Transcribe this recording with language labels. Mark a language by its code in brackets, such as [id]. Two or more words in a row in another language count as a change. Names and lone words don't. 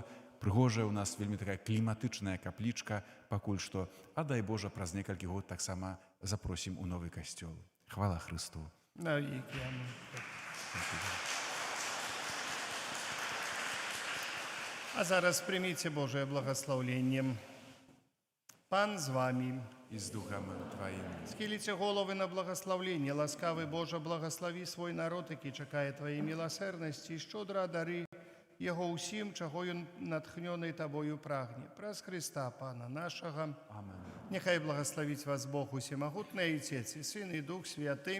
[be] Прыгожая у нас вельмі такая кліматычная каплічка пакуль што, а дай Божа, праз некалькі год таксама запросім у новы касцёл. Хвала Хрысту. А зараз прыміце Божае благословенне. [uk] Пан з вами. [pl] i z duchem Twoim. [uk] Схиліться голови на благословлення. Ласкавий Боже, благослови свой народ, який чекає Твоєї милосердності, і щодра дари Його усім, чого він натхнений Тобою прагне. Праз Христа, Пана нашого. Amen. Нехай благословить вас Бог усемогутний, Отець і Син, і Дух Святий.